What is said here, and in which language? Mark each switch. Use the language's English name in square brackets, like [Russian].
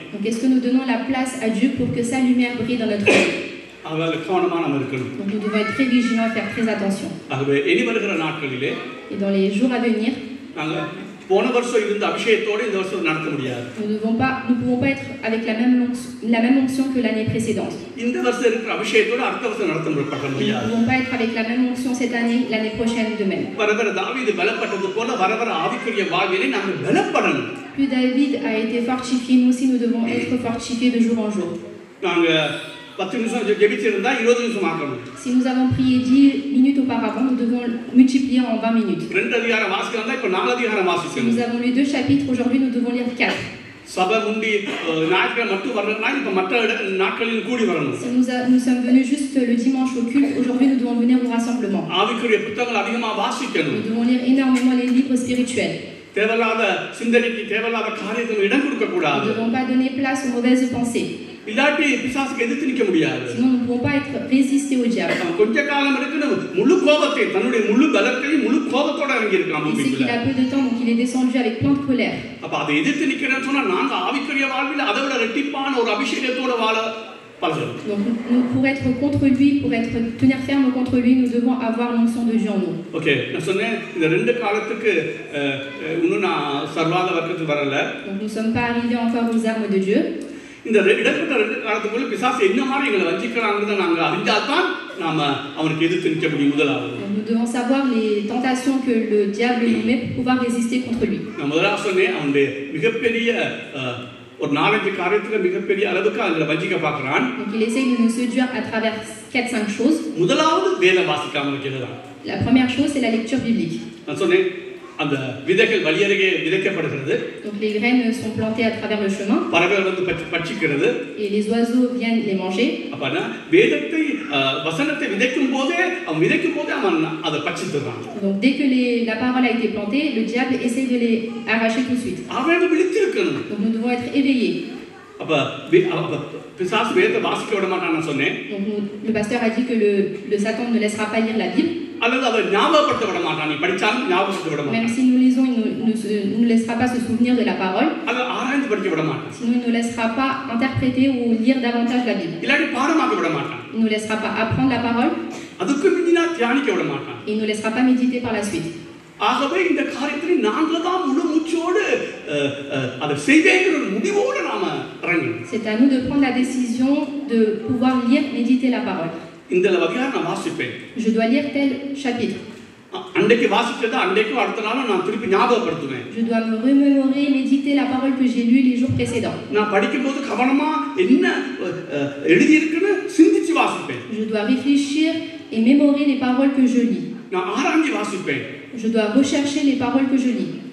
[French] Donc est-ce que nous donnons la place à Dieu pour que sa lumière brille dans notre vie? [Tamil] அவளை கவனமா நாம இருக்கணும். [French] Donc nous devons être très vigilants et faire très attention. [Tamil] ஆகவே இனி வருகிற நாட்களிலே [French] Et dans les jours à venir, [Tamil] நாங்க போன வருஷம் இருந்த அபிஷேகத்தோட இந்த வருஷம் நடத்த முடியாது. [French] Nous pouvons pas être avec la même onction que l'année précédente. [Tamil] இந்த வருஷம் இருக்கிற அபிஷேகத்தோட அடுத்த வருஷம் நடத்த முடியாது. [French] Nous ne pouvons pas être avec la même onction cette année, l'année prochaine de même. [Tamil] வரவர தாவீது பலப்பட்டது போல வரவர ஆவிக்குரிய வாழ்விலே நாம பலப்படணும். [French] Plus David a été fortifié, nous aussi nous devons être fortifiés de jour en jour. [Tamil] நாங்க 10 நிமிஷம் ஜெபிச்சிருந்தா 20 நிமிஷம் ஆக்கணும். [French] Si nous avons prié 10 minutes auparavant, nous devons multiplier en 20 minutes. [Tamil] 2 அதிகாரம் வாசிக்கிறதா இப்ப 4 அதிகாரம் வாசிக்கணும். [French] Si nous avons lu 2 chapitres, aujourd'hui nous devons lire 4. [Tamil] சபை முந்தி ஞாயிற்றுக்கிழமை மட்டும் வரணும்னா இப்ப மற்ற நாட்களில் கூடி வரணும். [French] Si nous sommes venus juste le dimanche au culte, aujourd'hui nous devons venir au rassemblement. [Tamil] ஆவிக்குரிய புத்தகங்கள் அதிகமா வாசிக்கணும். [French] Nous devons lire énormément les livres spirituels. [Tamil] தேவலாத சிந்தனைக்கு தேவலாத காரியத்துக்கு இடம் கொடுக்க கூடாது. [French] Nous ne devons pas donner place aux mauvaises pensées. [Tamil] இல்லாட்டி பிசாசுக்கு எதிர்த்து நிக்க முடியாது. [French] Sinon nous ne pouvons pas être résister au diable. [Tamil] கொஞ்ச காலம் இருக்குன்னு முழு கோபத்தை தன்னுடைய முழு பலத்தையும் முழு கோபத்தோட இறங்கி இருக்கான் [French] Il sait qu'il a peu de temps, donc il est descendu avec plein de colère. [Tamil] அப்ப அதை எதிர்த்து நிக்கிறேன்னு சொன்னா நாங்க ஆவிக்குரிய வாழ்வில் அதை விட இரட்டிப்பான ஒரு அபிஷேகத்தோட வாழ பழகணும். [French] Donc pour être contre lui, pour tenir ferme contre lui, nous devons avoir l'onction de Dieu en nous. [Tamil] Okay, நான் சொன்னேன் இந்த ரெண்டு காலத்துக்கு இன்னும் நான் சர்வாத வர்க்கத்துக்கு வரல. [French] Donc nous sommes pas arrivés encore aux armes de Dieu. [Tamil] இந்த இடப்பட்ட ரெண்டு காலத்துக்குள்ள பிசாசு என்ன மாதிரி எங்களை வஞ்சிக்கிறாங்கன்னு நாங்க அறிஞ்சாதான் நாம அவனுக்கு எதிர்த்து நிற்க முடியும். முதலாவது [French] nous devons savoir les tentations que le diable nous met pour pouvoir résister contre lui. [Tamil] நான் முதலாவது சொன்னேன் அவனுடைய மிகப்பெரிய ஒரு 4-5 காரியத்துல மிகப்பெரிய அளவுக்கு அவங்களை வஞ்சிக்க பார்க்கறான். [French] Donc il essaye de nous séduire à travers 4-5 choses. [Tamil] முதலாவது வேத வாசிக்காம இருக்கிறது. [French] La première chose c'est la lecture biblique. [Tamil] நான் சொன்னேன் அந்த விதைகள் வழியருகே விதைக்கப்படுகிறது. [French] Donc les graines sont plantées à travers le chemin. [Tamil] பறவைகள் வந்து பட்சிக்கிறது. [French] Et les oiseaux viennent les manger. [Tamil] அப்பனா வேதத்தை வசனத்தை விதைக்கும் போதே அவன் அதை பட்சித்துறான். [French] Donc dès que la parole a été plantée, le diable essaie de les arracher tout de suite. [Tamil] அவன் விழித்திருக்கணும். [French] Donc nous devons être éveillés. [Tamil] அப்ப பிசாசு வேதத்தை வாசிக்க விட மாட்டான்னு சொன்னேன். [French] Donc le pasteur a dit que le Satan ne laissera pas lire la Bible. [Tamil] அல்லது அதை ஞாபகப்படுத்த விட மாட்டான். நீ படிச்சாலும் ஞாபகப்படுத்த விட மாட்டான். [French] Même si nous lisons, il ne nous laissera pas se souvenir de la parole. [Tamil] அதை ஆராய்ந்து படிக்க விட மாட்டான். [French] Sinon, il ne nous laissera pas interpréter ou lire davantage la Bible. [Tamil] இல்லாட்டி பாடமாக்க விட மாட்டான். [French] Il ne nous laissera pas apprendre la parole. [Tamil] அதுக்கு மிஞ்சினா தியானிக்க விட மாட்டான். [French] Et il ne nous laissera pas méditer par la suite. [Tamil] ஆகவே இந்த காரியத்தில் நாங்கள் தான் முழு மூச்சோடு அதை செய்வேங்கிற ஒரு முடிவோடு நாம இறங்கணும். [French] C'est à nous de prendre la décision de pouvoir lire, méditer la parole. [Tamil] இந்த வகையா நான் வாசிப்பேன். [French] Je dois lire tel chapitre. [Tamil] அன்றைக்கு வாசிச்சதை அன்றைக்கும் அடுத்த நாளும் நான் திருப்பி ஞாபகப்படுத்துவேன். [French] Je dois me remémorer, méditer la parole que j'ai lue les jours précédents. [Tamil] நான் படிக்கும்போது கவனமா என்ன எழுதி இருக்குன்னு சிந்திச்சு வாசிப்பேன். [French] Je dois réfléchir et mémorer les paroles que je lis. [Tamil] நான் ஆராய்ச்சி வாசிப்பேன். [French] Je dois rechercher les paroles que je lis.